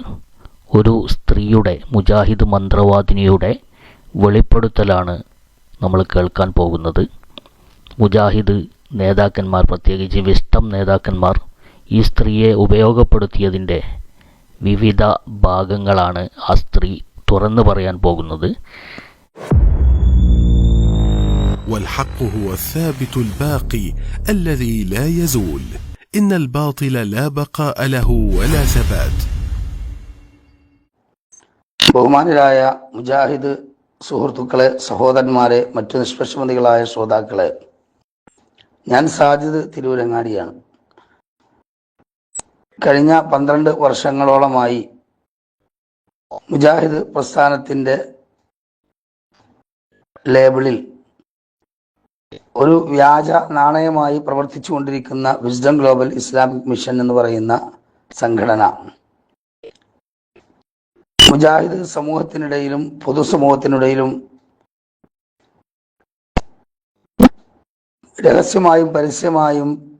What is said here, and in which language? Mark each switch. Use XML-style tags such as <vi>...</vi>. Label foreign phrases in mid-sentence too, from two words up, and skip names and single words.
<ml>ഒരു സ്ത്രീയുടെ, മുജാഹിദ് മന്ത്രവാദിനിയുടെ വെളിപ്പെടുത്തലാണ് നമ്മൾ കേൾക്കാൻ പോകുന്നത്. മുജാഹിദ് നേതാക്കന്മാർ, പ്രത്യേകിച്ച് വിസ്ഡം നേതാക്കന്മാർ ഈ സ്ത്രീയെ ഉപയോഗപ്പെടുത്തിയതിൻ്റെ വിവിധ ഭാഗങ്ങളാണ് ആ സ്ത്രീ തുറന്നു പറയാൻ പോകുന്നത്.</ml> <ar>والحق هو الثابت الباقي الذي لا يزول إن الباطل لا بقاء له ولا ثبات.</ar> <ml>ബഹുമാനരായ മുജാഹിദ് സുഹൃത്തുക്കളെ, സഹോദരന്മാരെ, മറ്റു നിഷ്പക്ഷമതികളായ ശ്രോതാക്കളെ, ഞാൻ സാജിദ് തിരൂരങ്ങാടിയാണ്. കഴിഞ്ഞ 12 വർഷങ്ങളോളമായി മുജാഹിദ് പ്രസ്ഥാനത്തിൻ്റെ ലേബിളിൽ ഒരു വ്യാജ നാണയമായി പ്രവർത്തിച്ചു കൊണ്ടിരിക്കുന്ന വിസ്ഡം ഗ്ലോബൽ ഇസ്ലാമിക് മിഷൻ എന്ന് പറയുന്ന സംഘടന മുജാഹിദ് സമൂഹത്തിനിടയിലും പൊതുസമൂഹത്തിനിടയിലും രഹസ്യമായും പരസ്യമായും</ml>